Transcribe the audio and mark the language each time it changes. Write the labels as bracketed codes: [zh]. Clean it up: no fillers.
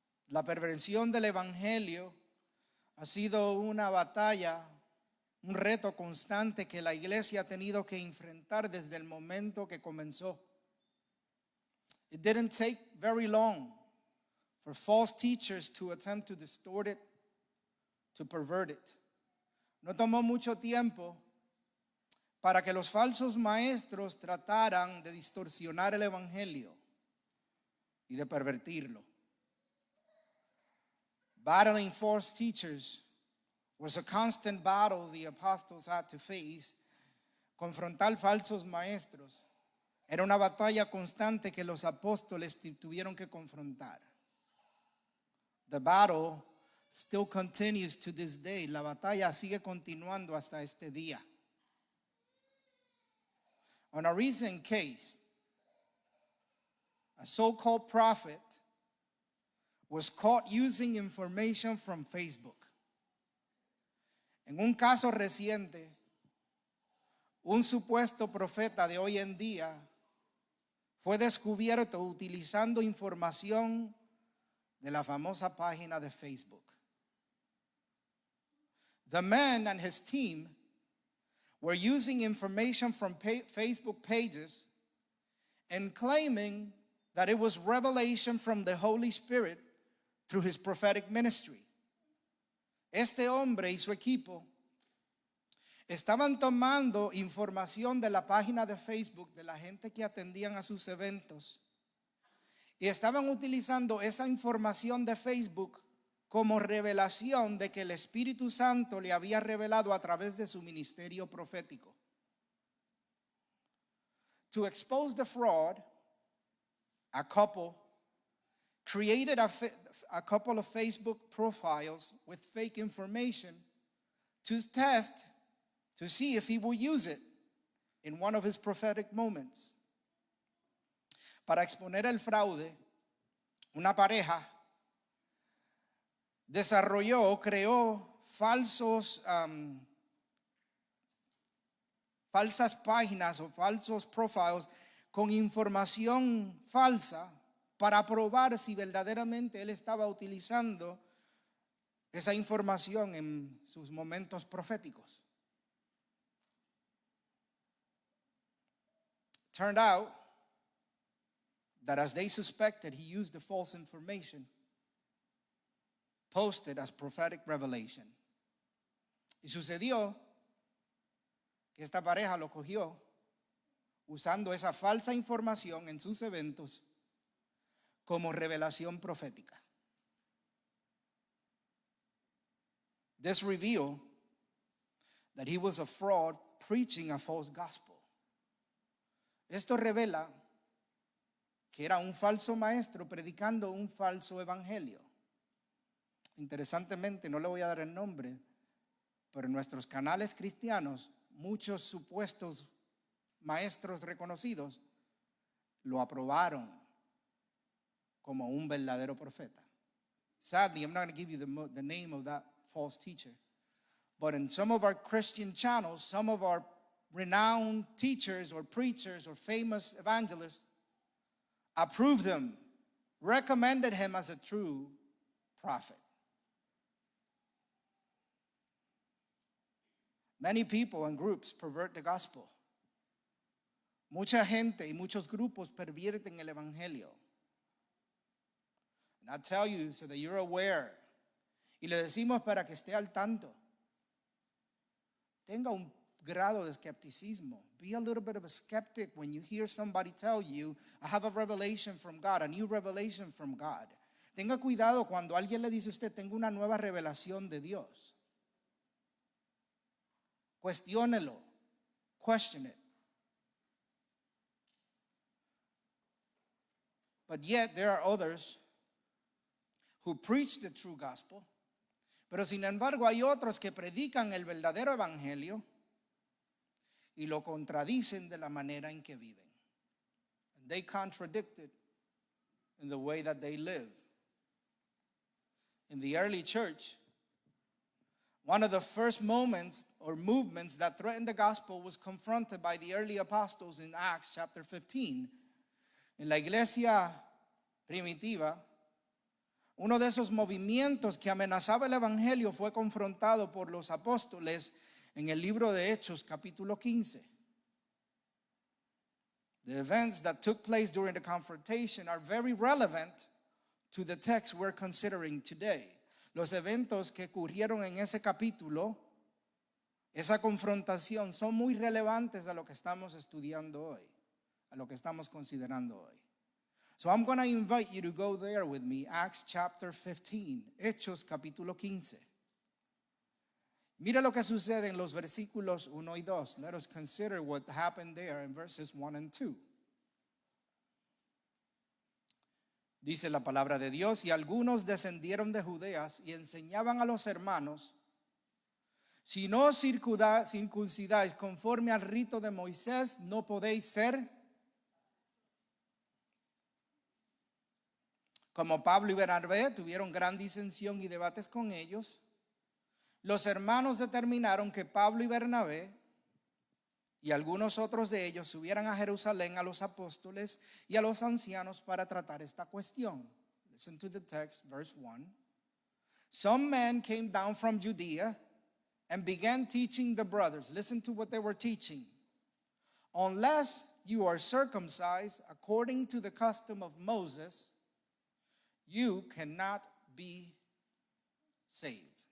[es] La perversión del evangelio ha sido una batalla, un reto constante que la iglesia ha tenido que enfrentar desde el momento que comenzó. [en] It didn't take very long for false teachers to attempt to distort it, to pervert it. [es] No tomó mucho tiempo para que los falsos maestros trataran de distorsionar el evangelio y de pervertirlo. [en] Battling false teachers was a constant battle the apostles had to face. [es] Confrontar falsos maestros era una batalla constante que los apóstoles tuvieron que confrontar. [en] The battle still continues to this day. [es] La batalla sigue continuando hasta este día. [en] on a recent case, a so-called prophet was caught using information from Facebook. [es] En un caso reciente, un supuesto profeta de hoy en día fue descubierto utilizando información de la famosa página de Facebook. [en] The man and his team were using information from Facebook pages and claiming that it was revelation from the Holy Spirit through his prophetic ministry. [es] Este hombre y su equipo estaban tomando información de la página de Facebook de la gente que atendían a sus eventos y estaban utilizando esa información de Facebook como revelación de que el Espíritu Santo le había revelado a través de su ministerio profético. [en] To expose the fraud, a couple created a couple of Facebook profiles with fake information to test to see if he would use it in one of his prophetic moments. [es] Para exponer el fraude, una pareja creó falsas páginas o falsos profiles con información falsa para probar si verdaderamente él estaba utilizando esa información en sus momentos proféticos. [en] Turned out that as they suspected, he used the false information posted as prophetic revelation. [es] Y sucedió que esta pareja lo cogió usando esa falsa información en sus eventos como revelación profética. [en] This revealed that he was a fraud preaching a false gospel. [es] Esto revela que era un falso maestro predicando un falso evangelio. Interesantemente, no le voy a dar el nombre, pero en nuestros canales cristianos, muchos supuestos maestros reconocidos lo aprobaron como un verdadero profeta. [en] Sadly, I'm not going to give you the name of that false teacher, but in some of our Christian channels, some of our renowned teachers or preachers or famous evangelists approved him, recommended him as a true prophet. Many people and groups pervert the gospel. [es] Mucha gente y muchos grupos pervierten el evangelio. [en] And I tell you so that you're aware. [es] Y le decimos para que esté al tanto. Tenga un grado de escepticismo. [en] Be a little bit of a skeptic when you hear somebody tell you, I have a revelation from God, a new revelation from God. [es] Tenga cuidado cuando alguien le dice a usted, tengo una nueva revelación de Dios. Cuestiónelo. [en] Question it. But yet there are others who preach the true gospel. [es] Pero sin embargo hay otros que predican el verdadero evangelio y lo contradicen de la manera en que viven. [en] And they contradict it in the way that they live. In the early church, one of the first moments or movements that threatened the gospel was confronted by the early apostles in Acts chapter 15. [es] En la iglesia primitiva, uno de esos movimientos que amenazaba el evangelio fue confrontado por los apóstoles en el libro de Hechos capítulo 15. [en] The events that took place during the confrontation are very relevant to the text we're considering today. [es] Los eventos que ocurrieron en ese capítulo, esa confrontación, son muy relevantes a lo que estamos estudiando hoy, a lo que estamos considerando hoy. [en] So I'm going to invite you to go there with me, Acts chapter 15, [es] Hechos capítulo 15. Mira lo que sucede en los versículos 1 y 2. [en] Let us consider what happened there in verses 1 and 2. [es] Dice la palabra de Dios, y algunos descendieron de Judea y enseñaban a los hermanos Si no circuncidáis conforme al rito de Moisés, no podéis ser. Como Pablo y Bernabé tuvieron gran disensión y debates con ellos, los hermanos determinaron que Pablo y Bernabé y algunos otros de ellos subieran a Jerusalén a los apóstoles y a los ancianos para tratar esta cuestión. [en] Listen to the text, verse 1. Some men came down from Judea and began teaching the brothers. Listen to what they were teaching. Unless you are circumcised according to the custom of Moses, you cannot be saved.